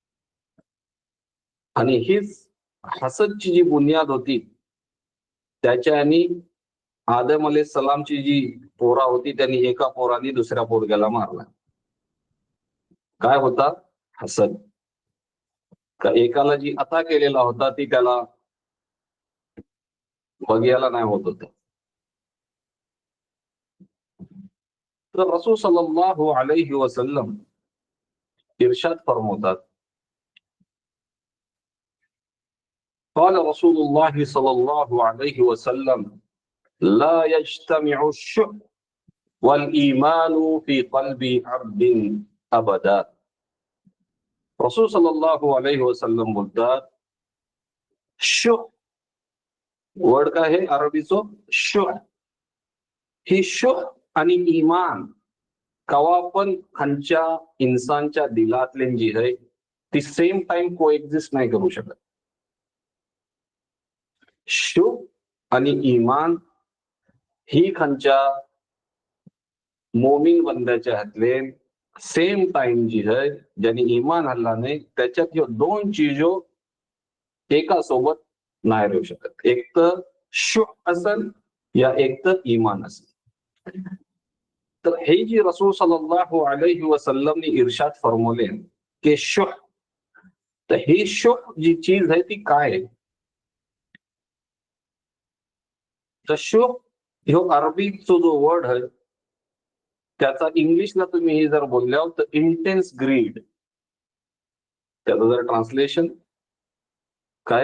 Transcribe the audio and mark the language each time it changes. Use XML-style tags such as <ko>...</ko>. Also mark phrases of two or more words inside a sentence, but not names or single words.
<mr>आणि हीच हसदची जी बुनियाद होती, त्याच्यानी आदम अलैहिस्सलामची जी पोरा होती त्यांनी एका पोराने दुसऱ्या पोरग्याला मारला. काय होता? हसद. का एकाला जी अता केलेला होता ती त्याला बघायला नाही होत होतं. तर</mr> <ar>رسول صلى الله عليه وسلم</ar> <mr>इर्शाद फरमावतात,</mr> <ar>قال رسول الله صلى الله عليه وسلم لا يجتمع الشح والإيمان في قلب عبد أبدا. رسول صلى الله عليه وسلم</ar> <mr>बोलतात, शुह वर्ड काय आहे अरबीचो? शुह. ही शुह आणि ईमान कवा पण खांच्या इन्सानच्या दिलातले जी आहे ती</mr> <en>same time co exist</en> <mr>नाही करू शकत. शुह आणि ईमान ही खांच्या मोमीन बंद्याच्या हातले</mr> <en>same time</en> <mr>जी है ज्यांनी ईमान हल्ला नाही त्याच्यात ह्यो दोन चीजो एका सोबत नाही राहू शकत. एक तर शुह असल या एक तर ईमान असेल. तर हे जी</mr> <ar>رسول صلى الله عليه</ar> <mr>वसल्लमने इर्शाद फरमवले की शुह, तर ही शुह जी चीज आहे ती काय आहे? तर शुह ह्यो अरबीचो जो वर्ड आहे त्याचा इंग्लिशला तुम्ही हे जर बोलल्या तर</mr> <en>intense greed,</en> <mr>त्याचं जर ट्रान्सलेशन काय?</mr>